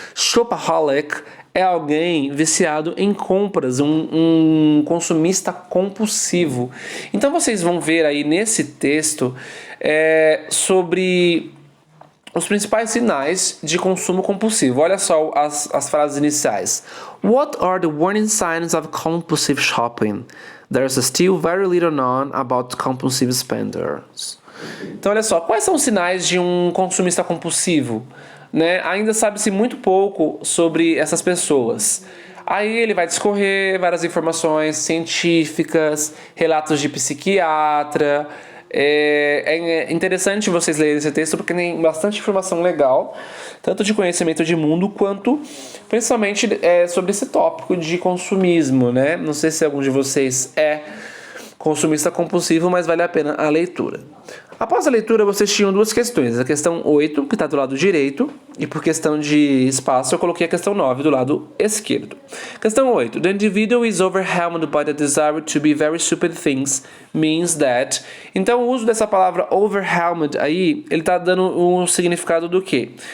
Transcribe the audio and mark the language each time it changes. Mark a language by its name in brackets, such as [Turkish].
[Portuguese] Shopaholic é alguém viciado em compras, um consumista compulsivo. Então vocês vão ver aí nesse texto sobre os principais sinais de consumo compulsivo. Olha só as frases iniciais. [English] What are the warning signs of compulsive shopping? There's still very little known about compulsive spenders. [Portuguese] Então, olha só, quais são os sinais de um consumista compulsivo? Né? Ainda sabe-se muito pouco sobre essas pessoas. Aí ele vai discorrer várias informações científicas, relatos de psiquiatra. É interessante vocês lerem esse texto porque tem bastante informação legal, tanto de conhecimento de mundo quanto principalmente sobre esse tópico de consumismo, né? Não sei se algum de vocês é consumista compulsivo, mas vale a pena a leitura. Após a leitura, vocês tinham duas questões. A questão 8, que está do lado direito, e por questão de espaço, eu coloquei a questão 9 do lado esquerdo. Questão 8. [English] The individual is overwhelmed by the desire to be very stupid things means that... [Portuguese] Então, o uso dessa palavra overwhelmed aí, ele está dando um significado do quê?